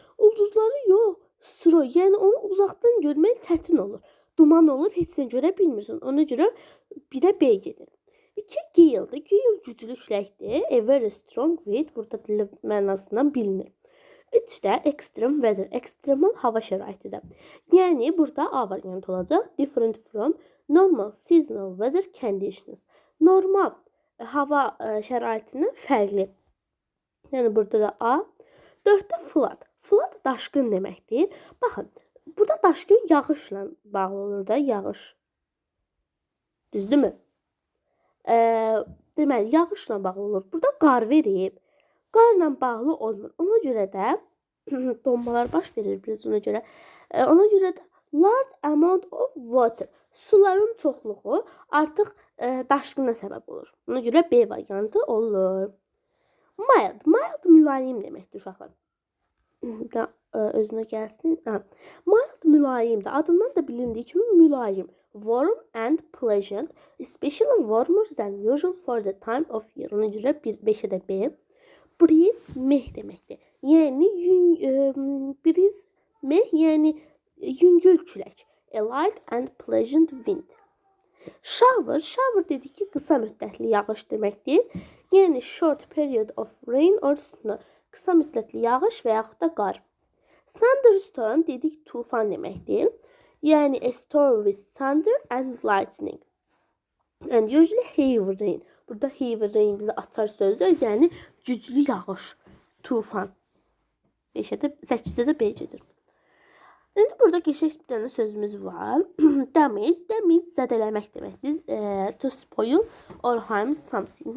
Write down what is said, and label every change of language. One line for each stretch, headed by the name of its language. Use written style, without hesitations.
Azerbaijani: Ulduzları yox, sıra, yəni onu uzaqdan görmək çətin olur. Duman olur, heç sən görə bilmirsən. Ona görə bir də B gedir. 2 gale'dir. Gale güclü küləkdir.
English: A very strong wind,
Azerbaijani: burada dili mənasından bilinir. 3-də extreme weather, ekstremal hava şəraitidir. Yəni burada A variantı olacaq.
English: Different from normal seasonal weather conditions.
Azerbaijani: Normal hava şəraitindən fərqli. Yəni burada da A. 4-də flood. Flood daşqın deməkdir. Baxın, burada daşqın yağışla bağlı olur da, yağış. Düzdürmü? Deməli, yağışla bağlı olur. Burada qar verib. Qarla bağlı olmur. Ona görə də donmalar baş verir biraz ona görə. Ona görə də
English: large amount of water.
Azerbaijani: Suların çoxluğu artıq daşqına səbəb olur. Ona görə B variantı olur. Mild. Mild mülayim deməkdir uşaqlar. Özünə gəlsin. Mild mülayimdir. Adından da bilindiyi kimi mülayim.
English: Warm and pleasant. Especially warmer than usual for the time of year.
Azerbaijani: Ona görə 5-ə də B. Breeze meh deməkdir. Yəni breeze meh, yəni yüngül külək.
English: A light and pleasant wind.
Azerbaijani: Shower, shower dedik ki, qısa müddətli yağış deməkdir. Yəni
English: short period of rain or snow.
Azerbaijani: Qısa müddətli yağış və yaxud da qar. Thunderstorm dedik, tufan deməkdir. Yəni
English: a storm with thunder and lightning. And usually heavy rain.
Azerbaijani: Burada heavy rain bizə açar sözdür. Yəni güclü yağış, tufan. 8-də də B gedir. İndi burada qəşəng bir dənə sözümüz var. Damage, damage zədələmək deməkdir.
English: To spoil or harm something.